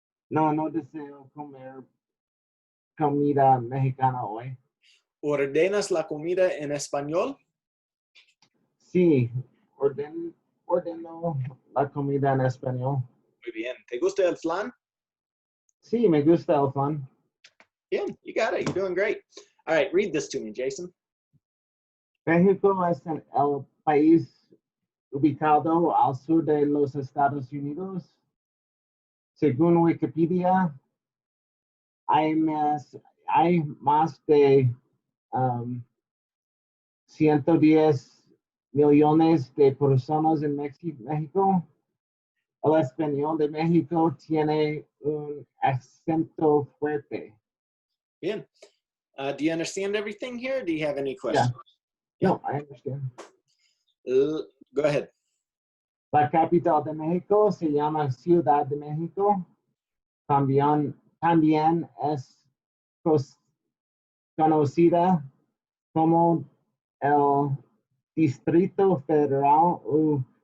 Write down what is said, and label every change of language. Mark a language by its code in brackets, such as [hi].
[es] No deseo comer comida mexicana hoy. ¿Ordenas la comida en español? Sí, ordeno la comida en español. Muy bien. ¿Te gusta el flan? Sí, me gusta el flan. [en] Bien, you got it. You're doing great. All right, read this to me, Jason. [es] México es el país ubicado al sur de los Estados Unidos. Según Wikipedia, hay más de 110 millones de personas en México. El español de México tiene un acento fuerte. Bien. [en] Do you understand everything here? Do you have any questions? Yeah. No, I understand. Go ahead. [es] La capital de México se llama Ciudad de México. También es conocida como el Distrito Federal o